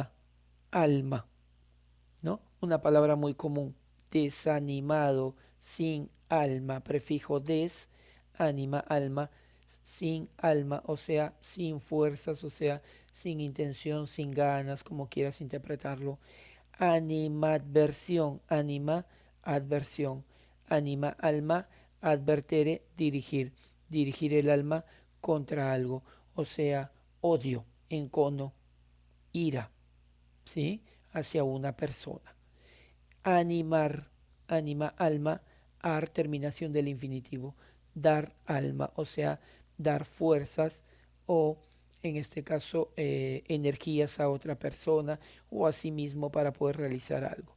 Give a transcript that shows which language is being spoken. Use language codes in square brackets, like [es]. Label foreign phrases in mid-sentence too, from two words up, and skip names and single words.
[es] Ánima, alma, ¿no? una palabra muy común, desanimado, sin alma, prefijo des, anima, alma, sin alma, o sea, sin fuerzas, o sea, sin intención, sin ganas, como quieras interpretarlo. Animadversión, anima, adversión, anima, alma, advertere, dirigir, dirigir el alma contra algo, o sea, odio, encono, ira, ¿sí? Hacia una persona. Animar, anima, alma, ar, terminación del infinitivo, dar alma, o sea, dar fuerzas o en este caso energías a otra persona o a sí mismo para poder realizar algo.